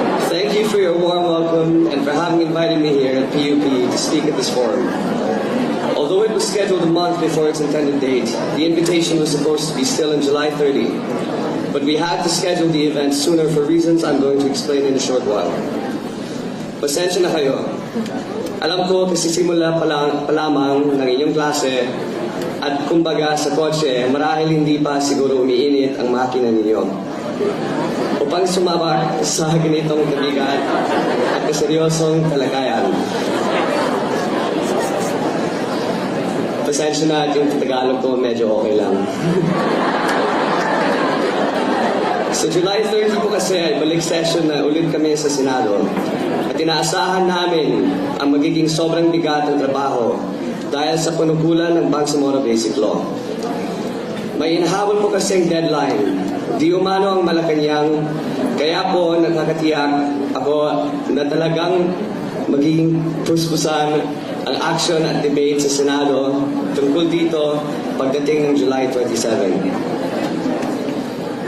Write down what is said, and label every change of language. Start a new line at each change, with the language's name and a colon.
English: Thank you for your warm welcome and for having invited me here at PUP to speak at this forum. Although it was scheduled a month before its intended date, the invitation was supposed to be still on July 30, but we had to schedule the event sooner for reasons I'm going to explain in a short while.
Filipino: Pasensya na kayo. Alam ko kasi simula pa lamang ng inyong klase at kumbaga sa kotse, marahil hindi pa siguro umiinit ang makina ninyo. Upang sumabak sa ganitong kabigat at kaseryosong talakayan. Pasensya na at yung Tagalog ko medyo okay lang. Sa July 30 po kasi ay balik session na ulit kami sa Senado at inaasahan namin ang magiging sobrang bigat ng trabaho dahil sa panukulan ng Bangsamoro Basic Law. May inahabol po kasing deadline. Di umano ang Malacanang, kaya po nakakatiyak ako na talagang magiging puspusan ang action at debate sa Senado tungkol dito pagdating ng July 27.